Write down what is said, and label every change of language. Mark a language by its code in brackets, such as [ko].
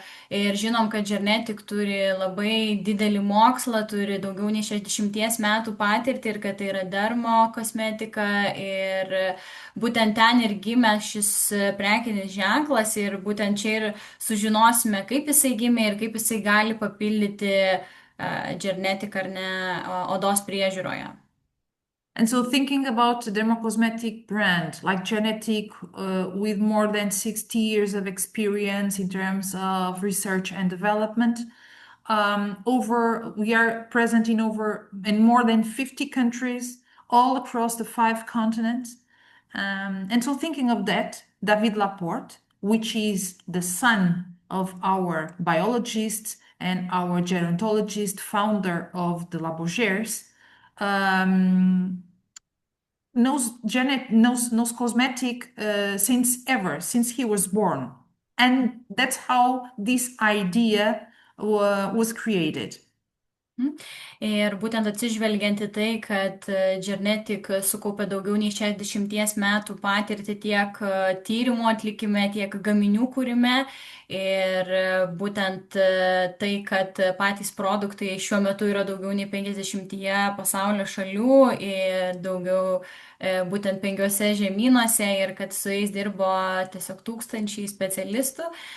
[lt] Ir žinom, kad Genetic turi labai didelį mokslą, turi daugiau nei 60 metų patirtį ir kad tai yra dermo kosmetika. Ir būtent ten ir gimė šis prekinis ženklas ir būtent čia ir sužinosime, kaip jisai gimė ir kaip jisai gali papildyti Genetic ar ne odos priežiūroje. [en] And so, thinking about a dermocosmetic brand like Genetic, with more than 60 years of experience in terms of research and development, we are present in more than 50 countries, all across the 5 continents. And so, thinking of that, David Laporte, which is the son of our biologist and our gerontologist, founder of the Labogers, um, knows cosmetic since he was born, and that's how this idea was created. [lt] Ir būtent atsižvelgiant į tai, kad Genetic sukaupė daugiau nei 60 metų patirtį tiek tyrimų atlikime, tiek gaminių kūrime. Ir būtent tai, kad patys produktai šiuo metu yra daugiau nei 50 pasaulio šalių ir daugiau būtent 5 žemynuose ir kad su jais dirbo tiesiog tūkstančiai specialistų.